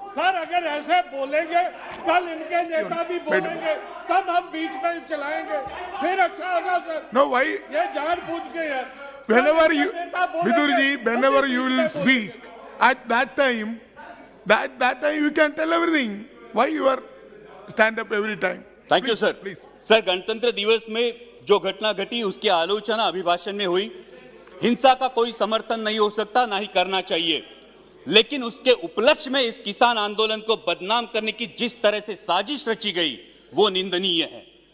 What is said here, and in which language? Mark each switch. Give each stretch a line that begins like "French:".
Hindi: Sir अगर ऐसे बोलेंगे, कल इनके नेता भी बोलेंगे, तब हम बीच में चलाएंगे, फिर अच्छा होगा सर।
English: No, why?
Hindi: ये जानबूझ के है।
English: Whenever you, Bidur ji, whenever you will speak, at that time you can tell everything. Why you are stand up every time? Thank you sir. Please.
Hindi: Sir, गणतंत्र दिवस में जो घटना घटी उसकी आलोचना अभिभाषण में हुई। हिंसा का कोई समर्थन नहीं हो सकता, ना ही करना चाहिए, लेकिन उसके उपलक्ष्य में इस किसान आंदोलन को बदनाम करने की जिस तरह से साजिश रची गई वो निंदनीय है।